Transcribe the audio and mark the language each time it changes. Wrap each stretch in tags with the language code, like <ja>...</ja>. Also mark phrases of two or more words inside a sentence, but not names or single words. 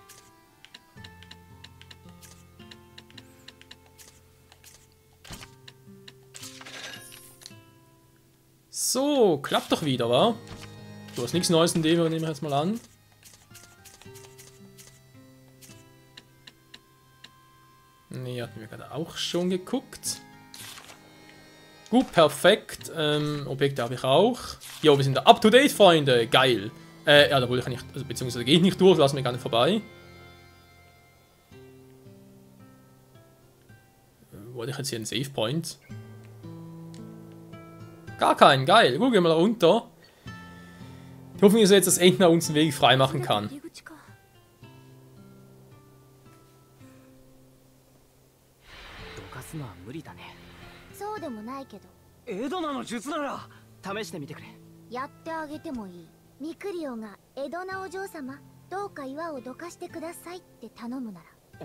<de>So, klappt doch wieder, wa? Du hast nichts Neues in dem, nehme ich jetzt mal an. Ne, hatten wir gerade auch schon geguckt. Gut, perfekt. Objekte habe ich auch. Jo, wir sind da</de> <en>up to date,</en> <de>Freunde. Geil. Ja, da wollte ich nicht, also, beziehungsweise gehe ich nicht durch, lass mich gar nicht vorbei. Wollte ich jetzt hier einen</de> <en>Save Point?</en> <de>Gar keinen, geil. Gut, gehen wir mal runter. Ich hoffe, dass jetzt das Endner uns den Weg frei machen kann.</de> <ja>そうでもないけどエドナの術なら試してみてくれ。やってあげてもいい。ミクリオがエドナお嬢様どうか岩をどかしてくださいって頼むなら。</ja>